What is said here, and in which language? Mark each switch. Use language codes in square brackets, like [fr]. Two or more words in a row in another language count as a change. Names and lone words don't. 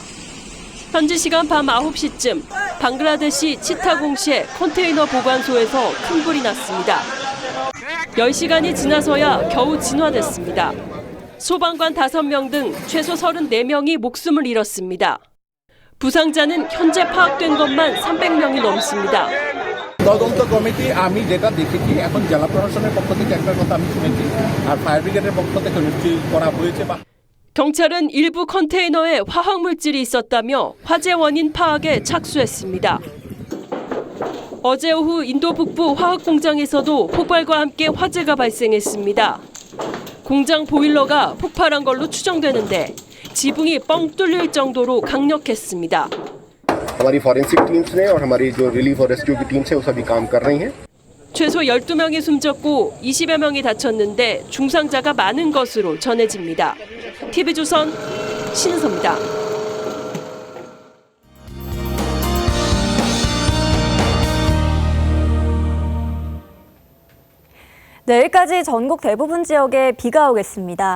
[ko] 현지 시간 밤 9시쯤 방글라데시 치타공시의 컨테이너 보관소에서 큰 불이 났습니다. 10시간이 지나서야 겨우 진화됐습니다. 소방관 5명 등 최소 34명이 목숨을 잃었습니다. 부상자는 현재 파악된 것만 300명이 넘습니다. [bn] তদন্ত কমিটি আমি যেটা দেখেছি এখন জেলা প্রশাসনের পক্ষ থেকে একটা কথা আমি শুনেছি আর [en] fire brigade [bn] পক্ষ থেকে নিশ্চয়ই করা হয়েছে বা [ko] 경찰은 일부 컨테이너에 화학물질이 있었다며 화재 원인 파악에 착수했습니다. 어제 오후 인도 북부 화학 공장에서도 폭발과 함께 화재가 발생했습니다. 공장 보일러가 폭발한 걸로 추정되는데 지붕이 뻥 뚫릴 정도로 강력했습니다. [hi] हमारी [en] forensic teams [hi] ने और हमारी जो रिलीफ और रेस्क्यू की टीम्स है वो सभी काम कर रही हैं. [ko] 최소 12명이 숨졌고 20여 명이 다쳤는데 중상자가 많은 것으로 전해집니다. TV조선 신은서입니다. 내일까지 전국 대부분 지역에 비가 오겠습니다.